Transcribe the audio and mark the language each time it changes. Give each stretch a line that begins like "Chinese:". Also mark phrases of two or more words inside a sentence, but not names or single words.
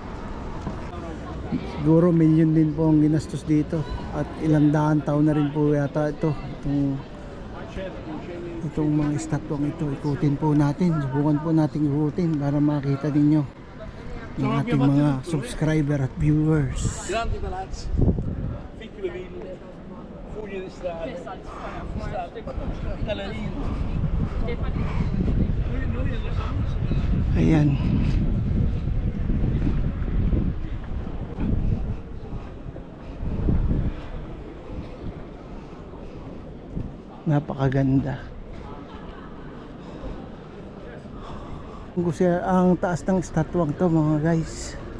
Filipino: Siguro milyon din po ang ginastos dito. At ilang daan taon na rin po yata ito. Itong mga estatwang ito. Ikutin po natin. Subukan po natin ikutin para makita ninyo ng ating mga subscriber at viewers.
Italian: Grandi palazzi, piccole ville, foglie di strade, gallerie.
Filipino: Ayan. Napakaganda. Gusto ang taas ng estatwang to mga guys.